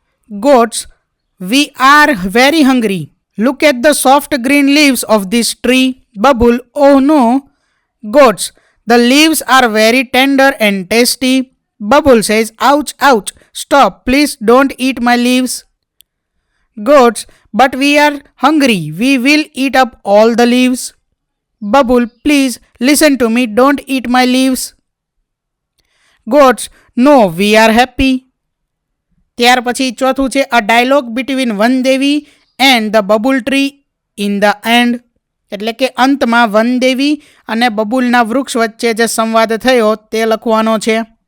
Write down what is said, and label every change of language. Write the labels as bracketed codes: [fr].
[en] Goats, we are very hungry, look at the soft green leaves of this tree. Babul, oh no. Goats, the leaves are very tender and tasty. Babul says, ouch ouch, stop, please don't eat my leaves। Goats, but we are hungry, we will eat up all the leaves। Bubble, please listen to me, don't eat my leaves। Goats, no, we are happy। [gu] ત્યાર પછી ચોથું છે [en] A dialogue between Vandevi and the babul tree in the end. [gu] એટલે કે અંતમાં વનદેવી અને બબુલના વૃક્ષ વચ્ચે જે સંવાદ થયો તે લખવાનો છે।